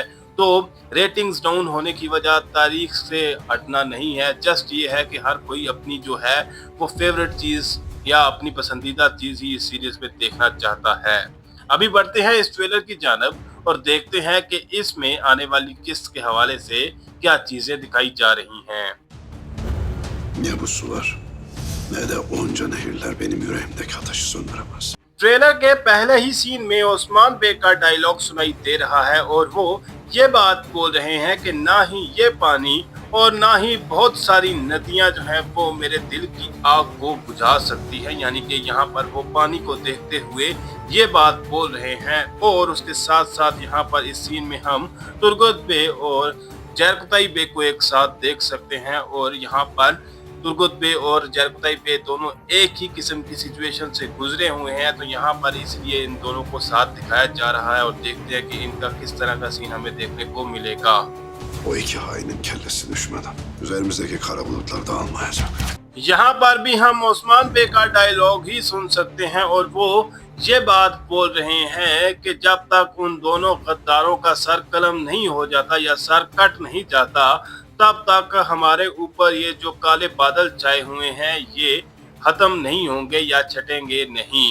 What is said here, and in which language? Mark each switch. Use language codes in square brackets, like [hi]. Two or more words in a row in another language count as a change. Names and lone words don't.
[ur] تو [en] ratings down [ur] ہونے کی وجہ تاریخ سے ہٹنا نہیں ہے، جسٹ یہ ہے کہ ہر کوئی اپنی جو ہے وہ فیورٹ چیز یا اپنی پسندیدہ چیز ہی اس سیریز میں دیکھنا چاہتا ہے. ابھی بڑھتے ہیں اس ٹریلر کی جانب اور دیکھتے ہیں کہ اس میں آنے والی قسط کے حوالے سے کیا چیزیں دکھائی جا رہی ہیں. [tr] Ne bu sular ne de onca nehirler benim yüreğimdeki ateşi söndüremez. [ur] ٹریلر کے پہلے ہی سین میں عثمان بے کا ڈائیلاگ سنائی دے رہا ہے اور وہ یہ بات بول رہے ہیں کہ نہ ہی یہ پانی اور نہ ہی بہت ساری ندیاں جو ہیں وہ میرے دل کی آگ کو بجھا سکتی ہے. یعنی کہ یہاں پر وہ پانی کو دیکھتے ہوئے یہ بات بول رہے ہیں. اور اس کے ساتھ ساتھ یہاں پر اس سین میں ہم ترگت بے اور جرکتائی بے کو ایک ساتھ دیکھ سکتے ہیں اور یہاں پر ترگت بے اور جرکتائی بے دونوں ایک ہی قسم کی سچویشن سے گزرے ہوئے ہیں، تو یہاں پر اس لیے ان دونوں کو ساتھ دکھایا جا رہا ہے اور دیکھتے ہیں کہ ان کا کس طرح کا سین ہمیں دیکھنے کو ملے گا. [tr] O iki hainin kellesi düşmeden üzerimizdeki kara bulutlar dağılmayacak. [ur] یہاں پر بھی ہم عثمان بے کا ڈائیلاگ ہی سن سکتے ہیں اور وہ یہ بات بول رہے ہیں کہ جب تک ان دونوں غداروں کا سر قلم نہیں ہو جاتا یا سر کٹ نہیں جاتا تب تک ہمارے اوپر یہ جو کالے بادل چھائے ہوئے ہیں یہ ختم نہیں ہوں گے یا چھٹیں گے نہیں.